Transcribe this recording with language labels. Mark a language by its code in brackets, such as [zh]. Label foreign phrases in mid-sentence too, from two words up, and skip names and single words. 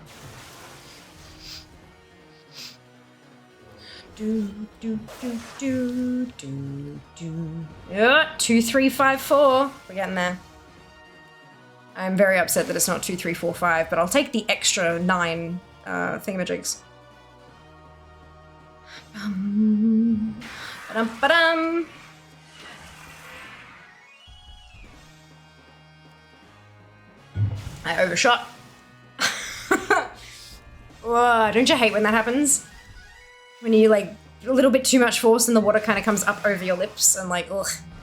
[en] Yeah, 2, 3, 5, 4. We're getting there. I'm very upset that it's not 2, 3, 4, 5, but I'll take the extra 9 thingamajigs. Ba-dum. I overshot. Whoa, don't you hate when that happens? When you, like, a little bit too much force and the water kind of comes up over your lips and, like, ugh.